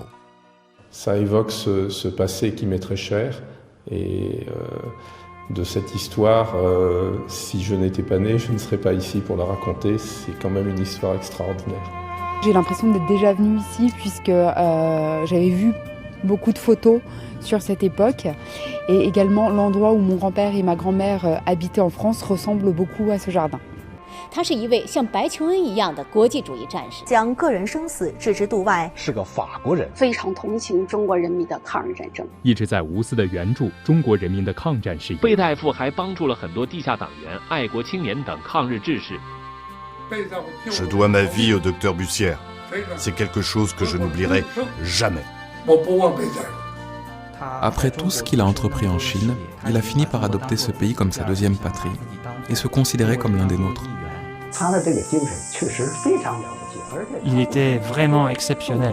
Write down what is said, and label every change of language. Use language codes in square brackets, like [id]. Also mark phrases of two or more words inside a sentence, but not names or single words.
[fr] Ça évoque ce passé qui m'est très cher et de cette histoire, si je n'étais pas né, je ne serais pas ici pour la raconter. C'est quand même une histoire extraordinaire. J'ai l'impression d'être déjà venue ici puisque j'avais vu beaucoup de photos sur cette époque et également l'endroit où mon grand-père et ma grand-mère habitaient en France ressemble beaucoup à ce jardin. [zh] 他是一位像白求恩一样的国际主义战士，将个人生死置之度外。是个法国人，非常同情中国人民的抗日战争，一直在无私的援助中国人民的抗战事业。贝大夫还帮助了很多地下党员、爱国青年等抗日志士。 [fr] Je dois ma vie au docteur Bussière. C'est quelque chose que je n'oublierai jamais. Après tout ce qu'il a entrepris en Chine, il a fini par adopter ce pays comme sa deuxième patrie et se considérer comme l'un des nôtres. Il était vraiment exceptionnel.